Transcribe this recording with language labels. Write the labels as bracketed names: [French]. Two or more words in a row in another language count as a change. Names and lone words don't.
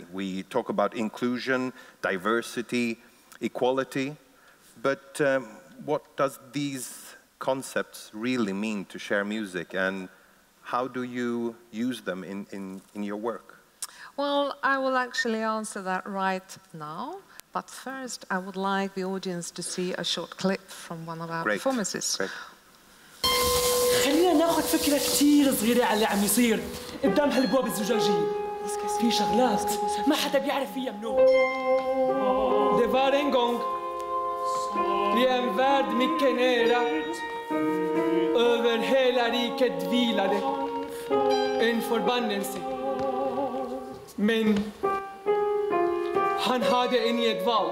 [English] We talk about inclusion, diversity, equality, but what does these concepts really mean to ShareMusic, and how do you use them in your work? Well, I will actually answer that right now, but first I would like the audience to see a short clip from one of our performances. Great. [Arabic] خلينا ناخذ فكرة كتير صغيرة على اللي عم يصير قدام هالبواب الزجاجية. في شغلات ما حدا بيعرف فيها منو. [Swedish] Det var en gång i en värld mycket nära över hela riket vilade en förbannelse. Men han hade inget val.